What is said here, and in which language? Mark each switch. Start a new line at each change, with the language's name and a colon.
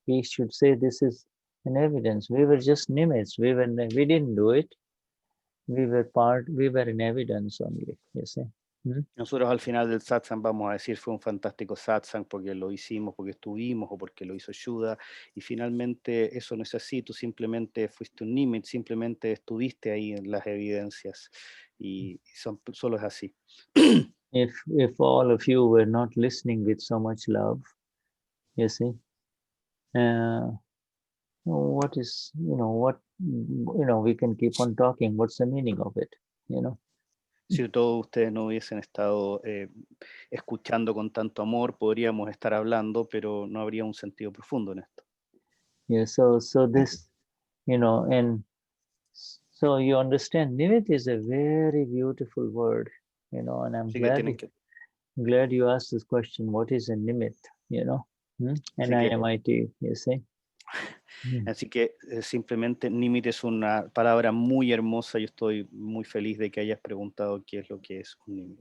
English: We should say this is an evidence. We were just nimits. We didn't do it. We were in evidence only, you see.
Spanish: Nosotros al final del satsang vamos a decir fue un fantástico satsang porque lo hicimos, porque estuvimos o porque lo hizo Shuddha, y finalmente eso no es así, tú simplemente fuiste un nimit, simplemente estuviste ahí en las evidencias y solo es así.
English: If all of you were not listening with so much love, you see, what is, we can keep on talking, what's the meaning of it, you know?
Spanish: Si todos ustedes no hubiesen estado escuchando con tanto amor, podríamos estar hablando, pero no habría un sentido profundo en esto.
English: Yeah, so this, and so you understand, nimit is a very beautiful word, and I'm glad you asked this question, what is a nimit, N-I-M-I-T, you see?
Spanish: Así que simplemente nimit es una palabra muy hermosa. Yo estoy muy feliz de que hayas preguntado qué es lo que es un nimit.